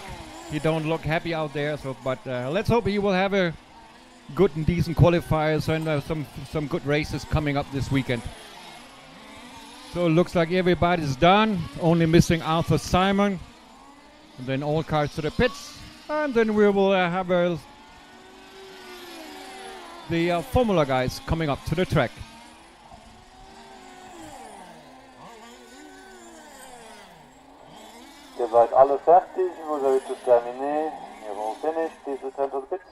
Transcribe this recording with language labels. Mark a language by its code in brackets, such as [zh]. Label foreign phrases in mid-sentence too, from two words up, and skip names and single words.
[en] He don't look happy out there, so but let's hope he will have a good and decent qualifiers and some good races coming up this weekend. So it looks like everybody's done, only missing Arthur Simon. And then all cars to the pits, and then we will have the Formula guys coming up to the track. [de] Ihr seid alle fertig, [fr] vous avez tout terminé. [en] You're all finished, please return to the pits.